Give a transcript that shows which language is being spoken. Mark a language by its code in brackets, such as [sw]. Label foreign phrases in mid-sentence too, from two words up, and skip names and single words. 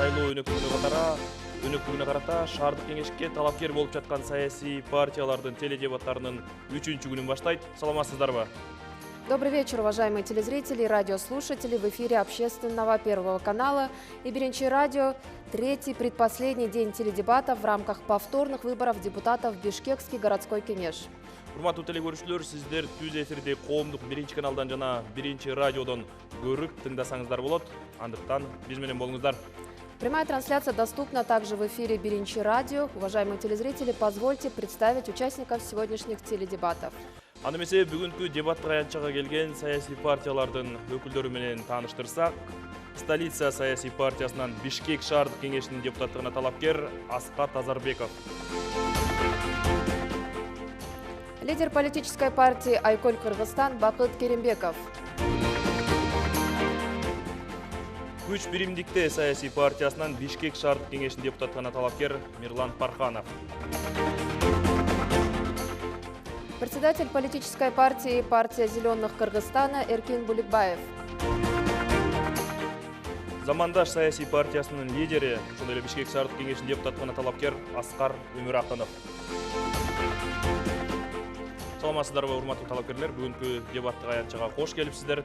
[ky] өнөктүгүнө карата шаардык кеңешке талапкер болуп жаткан саясий партиялардын теледебаттарынын 3-күнүн баштайт. Саламатсыздарбы? [ru] Добрый вечер, уважаемые телезрители и радиослушатели. В эфире общественного Первого канала и Биринчи радио. Третий, предпоследний день теледебатов в рамках повторных выборов депутатов в Бишкекский городской кеңеш. [ky] Урматтуу телекөрүүчүлөр, сиздер түз эфирди коомдук Биринчи каналдан жана Биринчи радиодон көрүп тыңдасаңыздар болот. Андыктан биз менен болуңуздар. [ru] Прямая трансляция доступна также в эфире Биринчи радио. Уважаемые телезрители, позвольте представить участников сегодняшних теледебатов. [ky] Аны эмесе бүгүнкү дебатка аянтчага келген саясий партиялардын өкүлдөрү менен тааныштырсак, Столица саясий партиясынан Бишкек шаардык кеңешинин депутаттыгына талапкер Аскат Азарбеков. [ru] Лидер политической партии Айкөл Кыргызстан Бакыт Керимбеков. [ky] Күч биримдикте саясий партиясынан Бишкек шаардык кеңешинин депутаттыгына талапкер Мирлан Парханов. [ru] Председатель политической партии «Партия зеленых Кыргызстана» Эркин Буликбаев. [ky] Замандаш саясий партиясынын лидери, ошондой эле Бишкек шаардык кеңешинин депутаттыгына талапкер Аскар Өмүракынов. Саламатсыздарбы, урматтуу талапкерлер, бүгүнкү дебаттык аянтчага кош келипсиздер.